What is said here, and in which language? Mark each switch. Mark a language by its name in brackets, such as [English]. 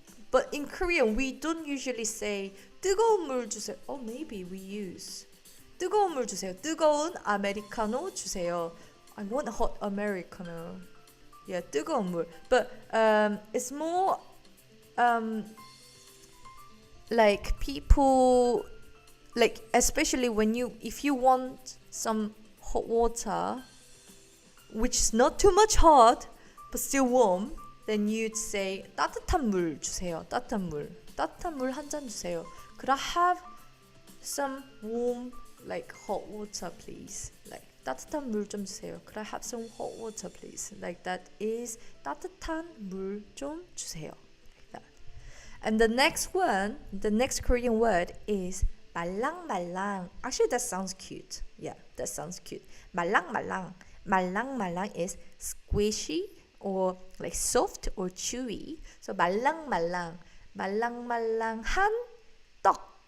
[English] But in Korean, we don't usually say [Korean] 뜨거운 물 주세요. [English] Oh, maybe we use [Korean] 뜨거운 물 주세요. 뜨거운 아메리카노 주세요. [English] I want hot Americano. Yeah, [Korean] 뜨거운 물. [English] But it's more like people, like especially if you want some hot water, which is not too much hot but still warm, then you'd say [Korean] 따뜻한 물 주세요. 따뜻한 물 한 잔 주세요. [English] Could I have some warm like hot water please? Like [Korean] 따뜻한 물 좀 주세요. [English] Could I have some hot water please? Like that is [Korean] 따뜻한 물 좀 주세요. [English] Like that. And the next Korean word is 말랑말랑. Actually, that sounds cute. Yeah, that sounds cute. 말랑말랑. 말랑말랑 is squishy or like soft or chewy. [Korean] So 말랑말랑. 말랑말랑한 떡.